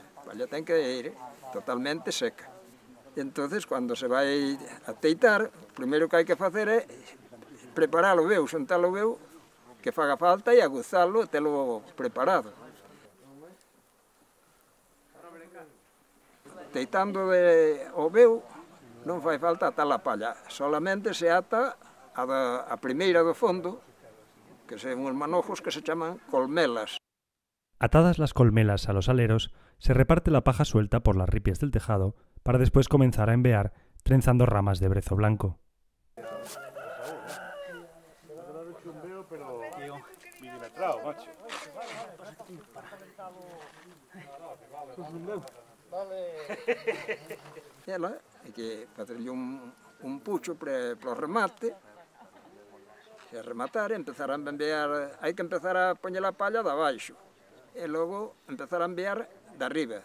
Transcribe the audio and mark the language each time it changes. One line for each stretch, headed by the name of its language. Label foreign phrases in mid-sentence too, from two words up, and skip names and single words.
Galician: A palla ten que ir totalmente seca. E entonces, cando se vai a teitar, o primeiro que hai que facer é preparar o veu, xuntar o veu que faga falta e aguzalo e telo preparado. Teitando o veu non fai falta atar a palla, solamente se ata a primeira do fondo, que son uns manojos que se chaman colmelas.
Spanish: Atadas las colmelas a los aleros, se reparte la paja suelta por las ripias del tejado para después comenzar a envear trenzando ramas de brezo blanco.
Galician: E lá, hai que facerlle un pucho para o remate, e rematar, empezar a enviar, hai que empezar a poñer a palla de abaixo, e logo empezar a enviar de arriba.